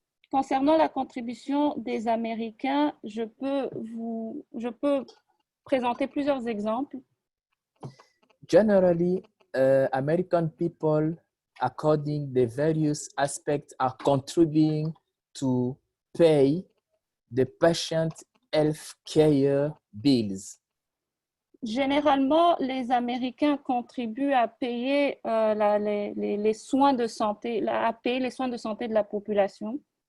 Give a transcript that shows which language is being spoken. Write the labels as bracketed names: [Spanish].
[French] Concernant la contribution des Américains, je peux présenter plusieurs exemples. [English] Generally, American people, according the various aspects, are contributing to pay the patient health care bills. [French] Généralement, les Américains contribuent à payer les soins de santé, à payer les soins de santé de la population.